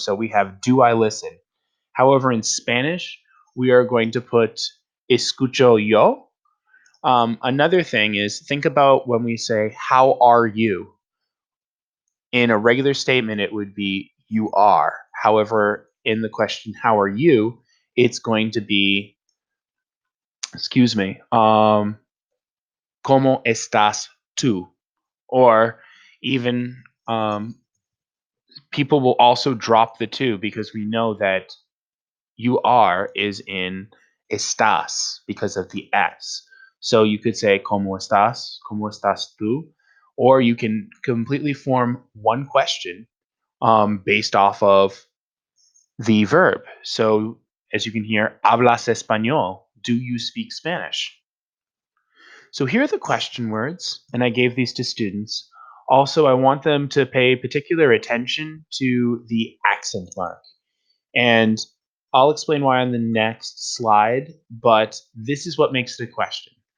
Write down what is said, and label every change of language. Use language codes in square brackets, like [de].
[en] So, we have do I listen. However, in Spanish, we are going to put [es] escucho yo. [en] Another thing is think about when we say, how are you? In a regular statement, it would be you are. However, in the question, how are you? It's going to be, excuse me, [es] ¿cómo estás tú? [en] Or even people will also drop the two because we know that you are is in estás because of the S. So you could say [es] ¿Cómo estás? ¿Cómo estás tú? [en] Or you can completely form one question based off of the verb. So as you can hear, [es] ¿hablas español? [en] Do you speak Spanish? So here are the question words, and I gave these to students. Also, I want them to pay particular attention to the accent mark. And I'll explain why on the next slide, but this is what makes it a question.